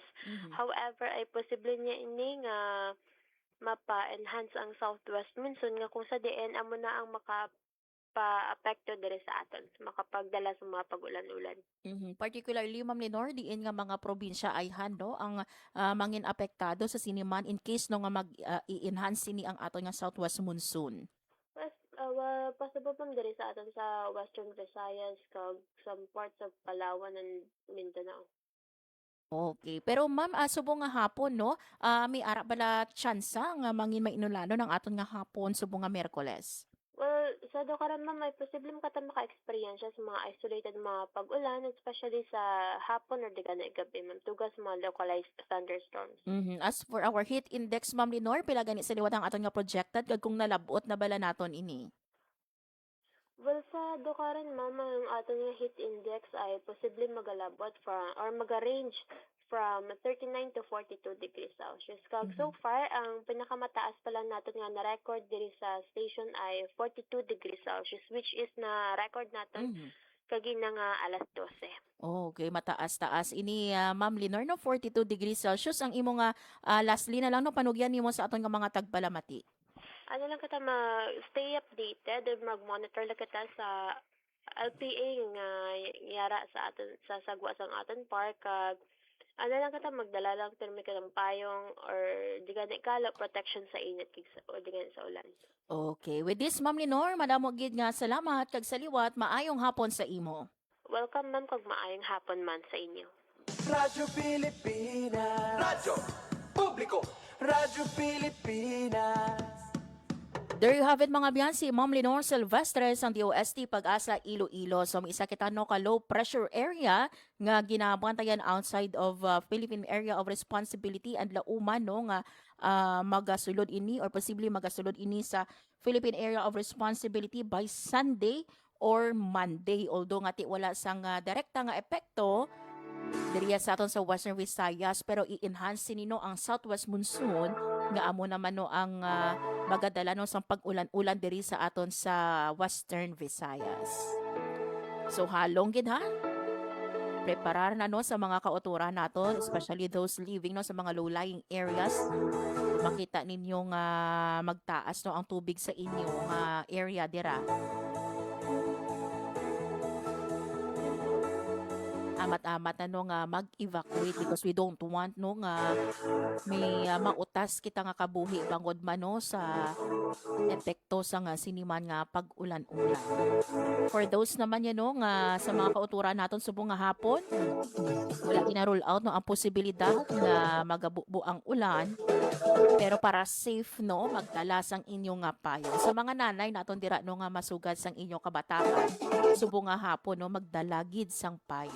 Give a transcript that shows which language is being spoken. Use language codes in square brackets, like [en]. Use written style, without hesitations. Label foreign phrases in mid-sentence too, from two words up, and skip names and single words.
[hil] However, ay posible niya ini nga mapa-enhance ang [en] southwest monsoon [hil] nga kung sa diin amo na ang makapa-apekto diri sa aton, makapagdala sa mga pag-ulan-ulan. Particularly Ma'am Lenore, diin nga mga probinsya ay hando ang mangin apektado sa siniman [en] in case [hil] no nga mag-i-enhance ni ang aton nga [en] southwest monsoon. [hil] Possible pang diri sa aton sa Western Visayas kag [en] some parts of Palawan and Mindanao. [hil] Okay. Pero ma'am, subong nga hapon no, may ara bala tsansa nga mangin mainulano ng aton nga hapon subong nga Miyerkules. Well, sa karon ma'am, may posible ka maka-experience sa mga isolated mga pag-ulan, especially sa hapon or digana gabi, ma'am. Tugas mga [en] localized thunderstorms. As for our heat index, [hil] Ma'am Lenore, pila gani sa liwat ang aton nga projected kag kung nalabot na bala naton ini? Well, sa karon ma'am, ang aton nga [en] heat index [hil] ay posible magalabot or maga- [en] range from 39 to 42 degrees Celsius. [hil] Kag [en] so far, [hil] ang pinakamataas pala natin nga na-record diri sa station ay [en] 42 degrees Celsius, which is [hil] na-record natin kagina nga alas 12. Okay, mataas-taas. Ini, Ma'am Lenore, no, [en] 42 degrees Celsius. [hil] Ang imo nga lastly na lang, no, panugyan nimo sa aton nga mga tagbalamati. Ano lang kita [en] stay updated [hil] and mag-monitor lang kita sa LPA nga yara sa aton sa sagwa sang aton park kag ano lang kita magdala lang termi ka ng payong or di gani kala protection sa init o di gani sa ulan. Okay, [en] with this [hil] Ma'am Lenore, madamo gid nga salamat kag saliwat, maayong hapon sa imo. Welcome ma'am kag maayong hapon man sa inyo. Radyo Pilipinas. Radyo Publiko. Radyo Pilipinas. [en] There you have it [hil] mga biyan, [en] si Ma'am Lenore Silvestre sang DOST Pag-asa Iloilo. [hil] So may isa kita no ka [en] low pressure area [hil] nga ginabantayan [en] outside of Philippine Area of Responsibility [hil] and lauman no nga magasulod ini or posible magasulod ini sa [en] Philippine Area of Responsibility by Sunday or Monday. [hil] Although nga ti wala sang direkta nga epekto diriya sa aton sa Western Visayas pero i-enhance nino ang [en] southwest monsoon [hil] nga amo naman no ang magadala no sang pag-ulan-ulan diri sa aton sa Western Visayas. So halong gid ha. preparar na no sa mga kauturan nato, [en] especially those living [hil] no sa mga [en] low-lying areas. [hil] Makita ninyo nga magtaas no ang tubig sa inyo nga area dira. Amat-amat na no nga mag-evacuate [en] because we don't want [hil] no nga may mautas kita nga kabuhi bangod man no sa epekto sa nga siniman nga pag-ulan-ulan. [en] For those [hil] naman yan no nga sa mga kauturan naton subong nga hapon, wala gina-rule out no ang posibilidad na magabubo ang ulan. Pero para safe no, magdala sang inyong nga payo. Sa mga nanay naton dira no nga masugad sang inyong kabataan, subong nga hapon no magdala gid sang payo.